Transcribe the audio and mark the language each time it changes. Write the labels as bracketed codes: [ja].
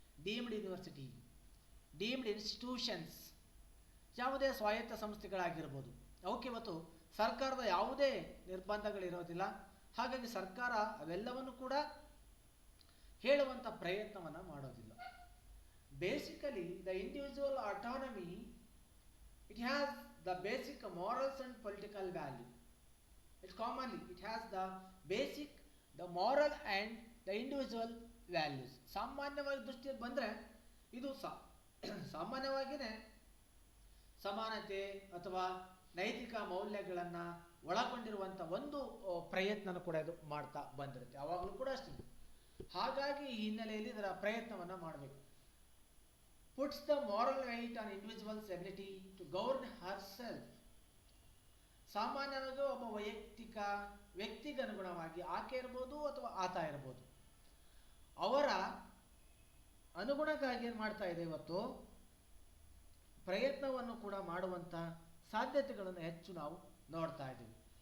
[kn] Deemed university, deemed institutions, ಯಾವುದೇ ಸ್ವಾಯತ್ತ ಸಂಸ್ಥೆಗಳಾಗಿರ್ಬೋದು, ಅವಕ್ಕೆ ಇವತ್ತು ಸರ್ಕಾರದ ಯಾವುದೇ ನಿರ್ಬಂಧಗಳಿರೋದಿಲ್ಲ. ಹಾಗಾಗಿ ಸರ್ಕಾರ ಅವೆಲ್ಲವನ್ನು ಕೂಡ ಹೇಳುವಂಥ ಪ್ರಯತ್ನವನ್ನು ಮಾಡೋದಿಲ್ಲ. [en] Basically the individual autonomy, it has the basic morals and political value. It has the basic, the moral and the individual values. [kn] ಸಾಮಾನ್ಯವಾಗಿ ದೃಷ್ಟಿಯಲ್ಲಿ ಬಂದರೆ ಇದು ಸಾಮಾನ್ಯವಾಗಿಯೇ ಸಮಾನತೆ ಅಥವಾ ನೈತಿಕ ಮೌಲ್ಯಗಳನ್ನು ಒಳಗೊಂಡಿರುವಂಥ ಒಂದು ಪ್ರಯತ್ನ ಕೂಡ ಇದು ಮಾಡ್ತಾ ಬಂದಿರುತ್ತೆ, ಯಾವಾಗಲೂ ಕೂಡ ಅಷ್ಟೇ. ಹಾಗಾಗಿ ಈ ಹಿನ್ನೆಲೆಯಲ್ಲಿ ಇದರ ಪ್ರಯತ್ನವನ್ನು ಮಾಡಬೇಕು. [en] puts the moral weight on individual's ability to govern herself. [kn] ಸಾಮಾನ್ಯವಾಗಿ ಒಬ್ಬ ವ್ಯಕ್ತಿಗನುಗುಣವಾಗಿ ಆಕೆ ಇರ್ಬೋದು ಅಥವಾ ಆತ ಇರ್ಬೋದು, ಅವರ ಅನುಗುಣಕ್ಕಾಗಿ ಏನು ಮಾಡ್ತಾ ಇದೆ, ಇವತ್ತು ಪ್ರಯತ್ನವನ್ನು ಕೂಡ ಮಾಡುವಂಥ ಸಾಧ್ಯತೆಗಳನ್ನು ಹೆಚ್ಚು ನಾವು ನೋಡ್ತಾ ಇದ್ದೀವಿ.